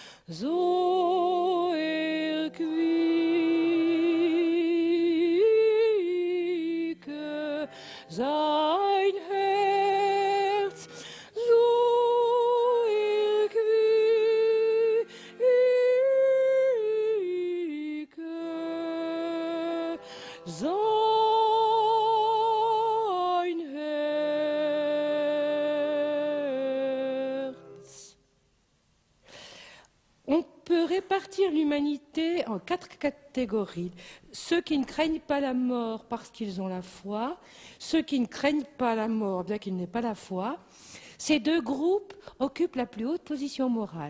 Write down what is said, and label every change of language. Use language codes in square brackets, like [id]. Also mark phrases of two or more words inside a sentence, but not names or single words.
[de] so erquicke sein Herz, so erquicke sein Herz. [fr] On peut répartir l'humanité en 4 catégories. Ceux qui ne craignent pas la mort parce qu'ils ont la foi, ceux qui ne craignent pas la mort bien qu'ils n'aient pas la foi. Ces deux groupes occupent la plus haute position morale.